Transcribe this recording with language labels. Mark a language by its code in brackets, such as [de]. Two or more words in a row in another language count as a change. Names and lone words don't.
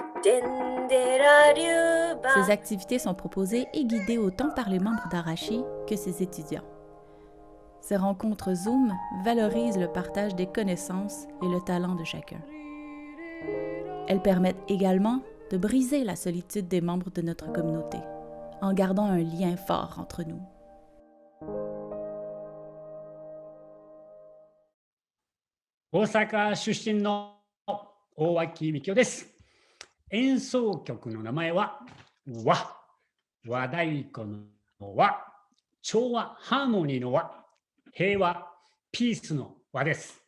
[fr] Ces activités sont proposées et guidées autant par les membres d'Arashi que ses étudiants. Ces rencontres Zoom valorisent le partage des connaissances et le talent de chacun. Elles permettent également de briser la solitude des membres de notre communauté, en gardant un lien fort entre nous. [ja] 大阪出身の大脇美京です。演奏曲の名前は和、和太鼓の和、調和、ハーモニーの和、平和、ピースの和です。